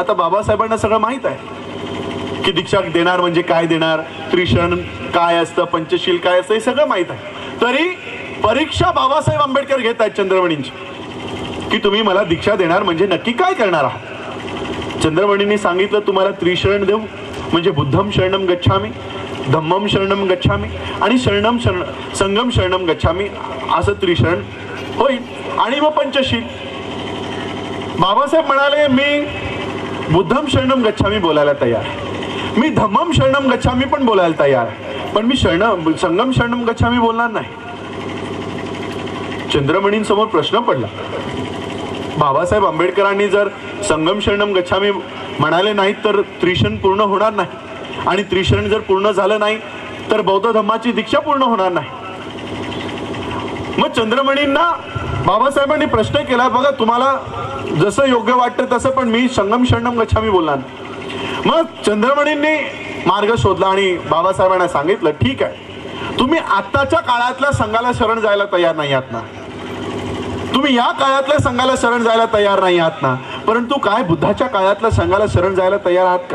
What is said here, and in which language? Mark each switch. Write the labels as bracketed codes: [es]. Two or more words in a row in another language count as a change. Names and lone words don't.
[mr] आता बाबासाहेबांना सगळं माहित आहे की दीक्षा देणार म्हणजे काय देणार, त्रिशरण काय असतं, पंचशील काय असतं, हे सगळं माहित आहे. तरी परीक्षा बाबासाहेब आंबेडकर घेत आहेत चंद्रमणींची की तुम्ही मला दीक्षा देणार म्हणजे नक्की काय करणार आहात? चंद्रमणींनी सांगितलं तुम्हाला त्रिशरण देऊ म्हणजे [pi] बुद्धम शरणम गच्छामी, धम्मम शरणम गच्छामी [mr] आणि [pi] संगम शरणम गच्छामी, [mr] असं त्रिशरण होईल. आणि मग पंचशील. बाबासाहेब म्हणाले मी [pi] बुद्धम शरणम गच्छामी [mr] बोलायला तयार आहे, मी [pi] धम्मम शरणम गच्छामी [mr] पण बोलायला तयार आहे, पण मी [pi] संगम शरणम गच्छामी [mr] बोलणार नाही. चंद्रमणींसमोर प्रश्न पडला. बाबासाहेब आंबेडकरांनी जर [pi] संगम शरणम गच्छामी [mr] म्हणाले नाहीत तर त्रिशरण पूर्ण होणार नाही, आणि त्रिशरण जर पूर्ण झालं नाही तर बौद्ध धम्माची दीक्षा पूर्ण होणार नाही. मग चंद्रमणींना बाबासाहेबांनी प्रश्न केला, बघा तुम्हाला जसं योग्य वाटतं तसं, पण मी [pi] संगम शरणम गच्छामी [mr] बोलणार नाही. मग चंद्रमणींनी मार्ग शोधला आणि बाबासाहेबांना सांगितलं ठीक आहे, तुम्ही आत्ताच्या काळातल्या संघाला शरण जायला तयार नाही आहात ना, तुम्ही या काळातल्या संघाला शरण जायला तयार नाही आहात ना, परंतु काय बुद्धाच्या काळातल्या संघाला शरण जायला तयार आहात का?